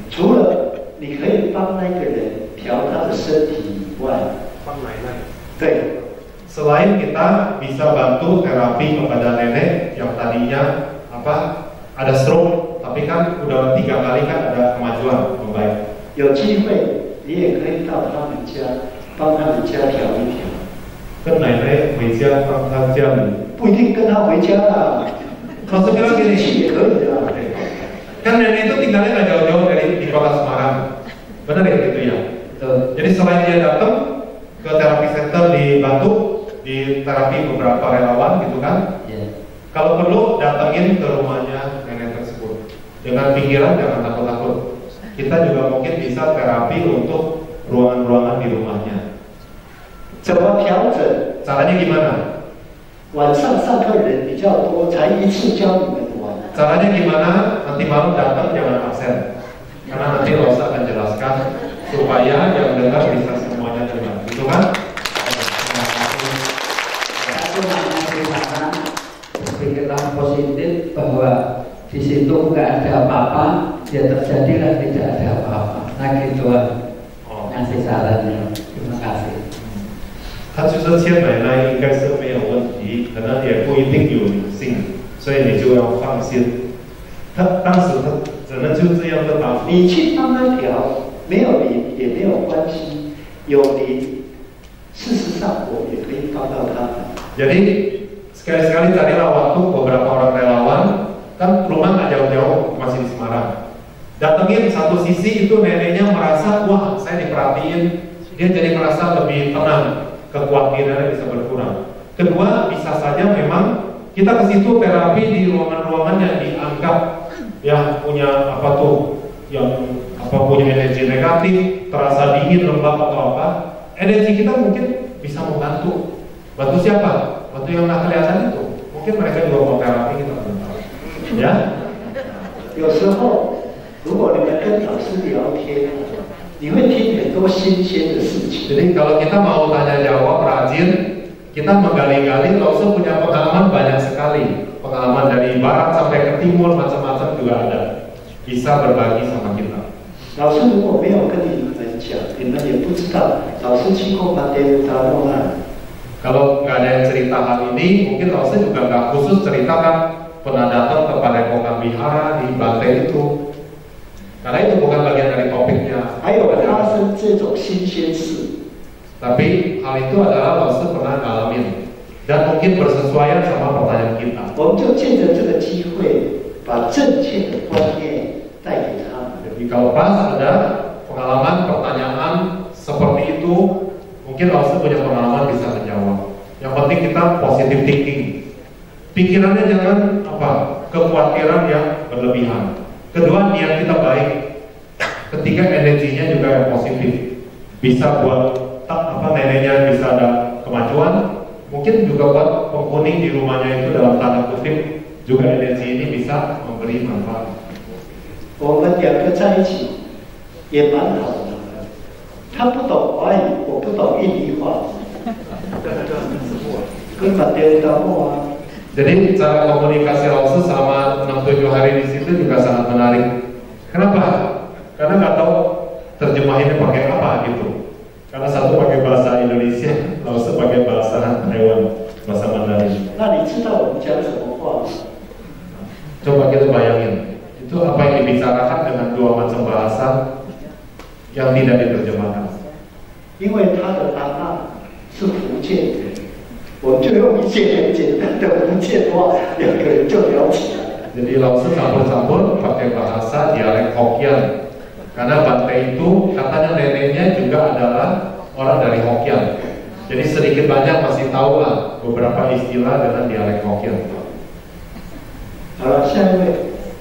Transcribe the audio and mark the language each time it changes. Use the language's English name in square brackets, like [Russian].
[Chinese] 除了你可以帮那个人调他的身体以外，帮奶奶。对， [Indonesian] Selain kita bisa bantu terapi kepada nenek yang tadinya ada stroke, tapi kan udah 3 kali kan ada kemajuan membaik. [Chinese] 有机会你也可以到他们家，帮他们家调一调。 [Indonesian] Kan nenek meja tangga jam. [Chinese] 不一定跟他回家啦， [Indonesian] Maksudnya [Chinese] 自己 [Indonesian] gini, [Chinese] 去也可以的。 [Indonesian] kan nenek itu tinggalnya nggak jauh-jauh di kota Semarang, benar ya gitu ya. Jadi selain dia datang ke terapi center di Batu, di terapi beberapa relawan gitu kan, kalau perlu datengin ke rumahnya nenek tersebut dengan pikiran jangan takut-takut. Kita juga mungkin bisa terapi untuk ruangan-ruangan di rumahnya. [Chinese] 怎么调整？ [Indonesian] Caranya gimana? [Chinese] 晚上上课人比较多，才一次教你们完。 [Indonesian] Caranya gimana? Nanti malam datang jangan absen, karena nanti Rosa akan jelaskan supaya yang dengar bisa semuanya dengar, gitu kan? Satu mengatakan pikiran positif bahwa di situ nggak ada apa-apa, ya terjadilah tidak ada apa-apa. Nah gituan ngasih sarannya. Terima kasih. [Chinese] 他就是签奶奶应该是没有问题，可能也不一定有灵性，所以你就要放心。他当时他只能就这样的答复。你去帮他调，没有灵也没有关系，有灵，事实上我也可以帮到他们。 [Indonesian] Jadi sekali-sekali carilah waktu beberapa orang relawan, kan rumah nggak jauh-jauh, masih di Semarang. Datengin satu sisi itu neneknya merasa wah saya diperhatiin, dia jadi merasa lebih tenang, kekhawatirannya bisa berkurang. Kedua bisa saja memang kita ke situ terapi di ruangan-ruangan yang dianggap yang punya apa tuh, yang apa punya energi negatif, terasa dingin, lembab atau apa, energi kita mungkin bisa membantu. Bantu siapa? Bantu yang nggak kelihatan itu. Mungkin mereka juga mau terapi, kita belum tahu. Ya. [Chinese] 有时候，如果你们跟老师聊天，你会听很多新鲜的事情。 [Indonesian] Jadi kalau kita mau tanya jawab rajin, kita menggali-gali, langsung punya pengalaman banyak sekali. Pengalaman dari barat sampai ke timur, macam-macam juga ada. Bisa berbagi sama kita. [Chinese] 老师如果没有跟你们讲，你们也不知道老师去过曼德乌达莫那。 [Indonesian] Kalau nggak ada yang cerita hal ini, mungkin langsung juga nggak khusus ceritakan pernah datang ke Padepokan Wihara di Bantai itu. Karena itu bukan bagian dari topiknya. [Chinese] 还有发生这种新鲜事， [Indonesian] Tapi hal itu adalah langsung pernah ngalamin dan mungkin bersesuaian sama pertanyaan kita. [Chinese] 我们就借着这个机会，把正确的观念带给他们。 [Indonesian] Jadi kalau pas ada pengalaman pertanyaan seperti itu, mungkin langsung punya pengalaman bisa menjawab. Yang penting kita [English] positive thinking. [Indonesian] Pikirannya jangan apa kekhawatiran yang berlebihan. Kedua, niat kita baik. Ketiga, energinya juga yang positif. Bisa buat apa neneknya bisa ada kemajuan. Mungkin juga buat penghuni di rumahnya itu dalam tanda kutip juga energi ini bisa memberi manfaat. [Chinese] 我们两个在一起也蛮好的，他不懂华语，我不懂印尼话，跟曼德乌达莫啊。 [Indonesian] Jadi cara komunikasi Laosu selama 6-7 hari di situ juga sangat menarik. Kenapa? Karena nggak tahu terjemahinnya pakai apa gitu. Karena satu pakai bahasa Indonesia, Laosu pakai bahasa Taiwan, bahasa Mandarin. [Chinese] 那你知道我们讲什么话吗？ [Indonesian] Coba kita bayangin, itu apa yang dibicarakan dengan dua macam bahasa yang tidak diterjemahkan. [Chinese] 因为他的阿嬷是福建人，我们就用一些很简单的福建话，两个人就聊起来了。 [Indonesian] Jadi Laosu campur-campur pakai bahasa dialek Hokkien. Karena Bantai itu katanya neneknya juga adalah orang dari Hokkien. Jadi sedikit banyak masih tahu lah beberapa istilah dengan dialek Hokkien. [Chinese] 好了，下一位，